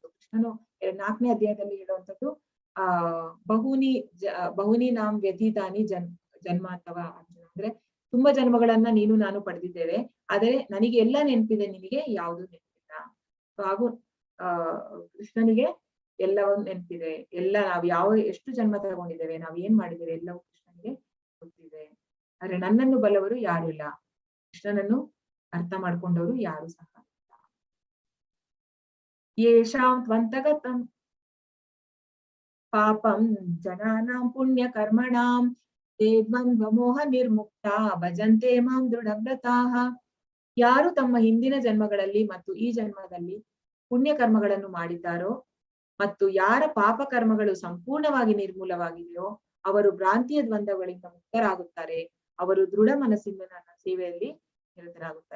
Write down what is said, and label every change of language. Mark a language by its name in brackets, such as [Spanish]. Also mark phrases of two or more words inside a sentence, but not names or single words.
[Kannada] ಕೃಷ್ಣನು 4ನೇ ಅಧ್ಯಾಯದಲ್ಲಿ ಹೇಳುವಂಥದ್ದು [Sanskrit] ಬಹುನಿ ನಾಂ ವ್ಯತೀತಾನಿ ಜನ್ಮ ಅಥವಾ ಅರ್ಜುನ, [Kannada] ಅಂದ್ರೆ ತುಂಬಾ ಜನ್ಮಗಳನ್ನ ನೀನು ನಾನು ಪಡೆದಿದ್ದೇವೆ, ಆದರೆ ನನಗೆ ಎಲ್ಲ ನೆನಪಿದೆ, ನಿನಗೆ ಯಾವುದು ನೆನಪಿಲ್ಲ. ಹಾಗೂ ಕೃಷ್ಣನಿಗೆ ಎಲ್ಲವೂ ನೆನಪಿದೆ. ಎಲ್ಲ ನಾವು ಎಷ್ಟು ಜನ್ಮ ತಗೊಂಡಿದ್ದೇವೆ, ನಾವ್ ಏನ್ ಮಾಡಿದ್ದೇವೆ, ಎಲ್ಲವೂ ಕೃಷ್ಣನಿಗೆ ಗೊತ್ತಿದೆ. ಆದ್ರೆ ನನ್ನನ್ನು ಬಲ್ಲವರು ಯಾರು ಇಲ್ಲ, ಕೃಷ್ಣನನ್ನು ಅರ್ಥ ಮಾಡ್ಕೊಂಡವರು ಯಾರು ಸಹ ಇಲ್ಲ. [Sanskrit] ಯೇಷಾಂ ತ್ವಂತಗತಂ ಪಾಪಂ ಜನಾನಾಂ ಪುಣ್ಯ ಕರ್ಮಣಾಂ ತೇ ದ್ವಂದ್ವ ಮೋಹ ನಿರ್ಮುಕ್ತ ಭಜಂತೆ ಮಾಂ ದೃಢವ್ರತಾಃ. [Kannada] ಯಾರು ತಮ್ಮ ಹಿಂದಿನ ಜನ್ಮಗಳಲ್ಲಿ ಮತ್ತು ಈ ಜನ್ಮದಲ್ಲಿ ಪುಣ್ಯ ಕರ್ಮಗಳನ್ನು ಮಾಡಿದ್ದಾರೋ ಮತ್ತು ಯಾರ ಪಾಪ ಕರ್ಮಗಳು ಸಂಪೂರ್ಣವಾಗಿ ನಿರ್ಮೂಲವಾಗಿದೆಯೋ ಅವರು ಭ್ರಾಂತಿಯ ದ್ವಂದ್ವಗಳಿಂದ ಮುಕ್ತರಾಗುತ್ತಾರೆ. ಅವರು ದೃಢ ಮನಸ್ಸಿಂದ ನನ್ನ ಸೇವೆಯಲ್ಲಿ ನಿರತರಾಗುತ್ತಾರೆ.